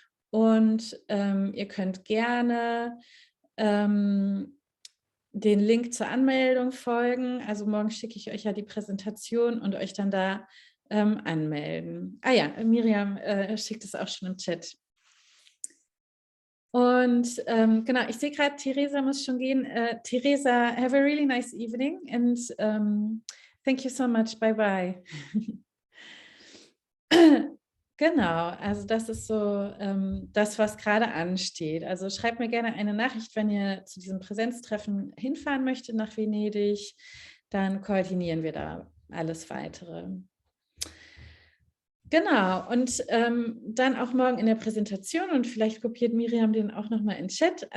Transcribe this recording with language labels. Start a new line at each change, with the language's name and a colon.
German: Und ihr könnt gerne den Link zur Anmeldung folgen. Also morgen schicke ich euch ja die Präsentation und euch dann da anmelden. Ah ja, Miriam schickt es auch schon im Chat. Und genau, ich sehe gerade, Theresa muss schon gehen.
English: Theresa, have a really nice evening and thank you so much. Bye bye.
German: Genau, also das ist so das, was gerade ansteht. Also schreibt mir gerne eine Nachricht, wenn ihr zu diesem Präsenztreffen hinfahren möchtet nach Venedig. Dann koordinieren wir da alles Weitere. Genau, und dann auch morgen in der Präsentation und vielleicht kopiert Miriam den auch nochmal in den Chat.